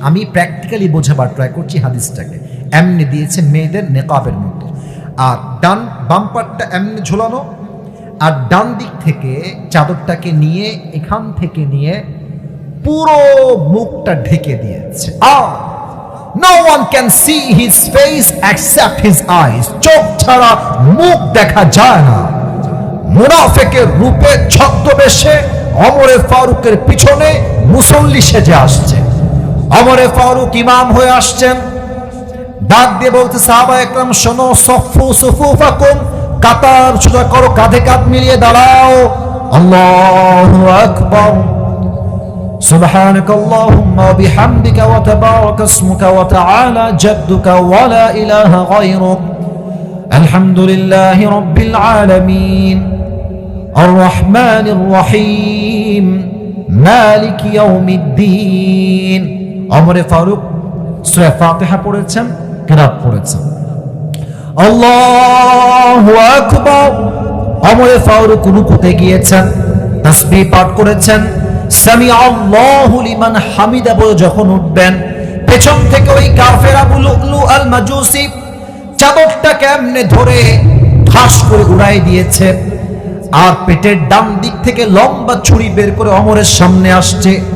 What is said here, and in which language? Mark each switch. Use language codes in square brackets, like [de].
[bn] আমি প্র্যাকটিক্যালি বোঝাবার ট্রাই করছি হাদিসটাকে। এমনি দিয়েছে মেয়েদের নেকাবের মতো, আর বাম পাটটা এমনি ঝোলানো, আর ডান দিক থেকে চাদরটাকে নিয়ে, এখান থেকে নিয়ে পুরো মুখটা ঢেকে দিয়েছে। [en] No one can see his face except his eyes. [bn] চোখ ছাড়া মুখ দেখা যায় না। মুনাফিকের রূপে ছদ্মবেশে ওমরে ফারুকের পিছনে মুসল্লি সেজে আসছে। ওমরে ফারুক ইমাম হয়ে আসছেন, ডাক দিয়ে বলতে, সাহাবায়ে কেরাম শোনো, [ar] সফু সুফুফাকুম, [bn] কাতার সোজা করো, কাঁধে কাঁধ মিলিয়ে দাঁড়াও। [ar] আল্লাহু আকবার, سبحانك اللهم وبحمدك وتبارك اسمك وتعالى جدك ولا إله غيرك الحمد لله رب العالمين الرحمن الرحيم مالك يوم الدين। [bn] ওমরে ফারুক সূরা ফাতিহা পড়েছেন, কিরাত পড়েছেন। আল্লাহু আকবার। ওমরে ফারুক রুকুতে গিয়েছেন, তাসবিহ পাঠ করেছেন, [ar] সামি আল্লাহু লিমান হামিদা [bn] বলে যখন উঠবেন, পেছন থেকে ওই কাফের আবু লুলু আল মাজুসি চাদরটাকে এমনে ধরে ঠাস করে উড়াই দিয়েছে, আর পেটের ডান দিক থেকে লম্বা ছুরি বের করে ওমরের সামনে আসছে।